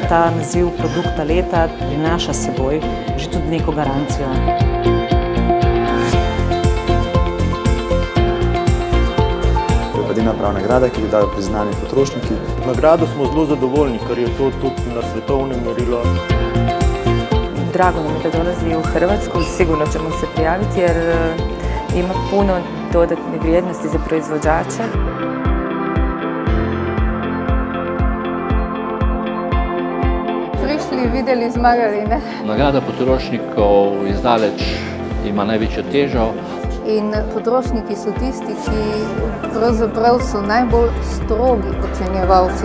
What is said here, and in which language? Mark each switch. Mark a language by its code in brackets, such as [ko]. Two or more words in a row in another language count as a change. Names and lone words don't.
[sl] Ta naziv produkta leta prinaša s seboj že tudi neko garancijo. To je edina prava nagrada, ki jo dajo priznani potrošniki. Nagrado smo zelo zadovoljni, ker je to tudi na svetovnem merilu. [hr] Drago nam je da dolazi u Hrvatsku, sigurno ćemo se prijaviti jer ima puno dodatne vrijednosti za proizvođače. [sl] Prišli, videli, zmagali, ne? Nagrada potrošnikov izdaleč ima največjo težo. In potrošniki so tisti, ki pravzaprav so najbolj strogi ocenjevalci.